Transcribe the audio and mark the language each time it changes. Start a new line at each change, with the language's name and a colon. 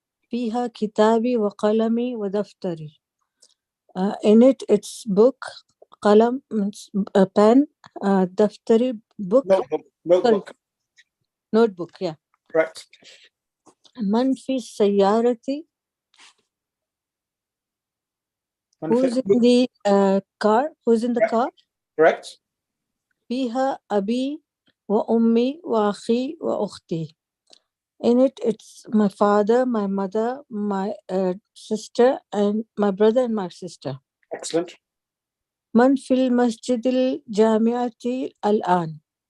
Arabic: فيها كتابي وقلمي ودفتري.
English: In it, it's book, قلم means a pen, دفتري book. Notebook. Notebook, yeah. Correct.
Arabic: من في السيارة?
English: Who's in the car? Who's in the car? Correct.
Arabic: فيها أبي وأمي وأخي وأختي.
English: In it, it's my father, my mother, my sister, and my brother and my sister. Excellent.
Arabic: من في المسجد الجامعة الآن?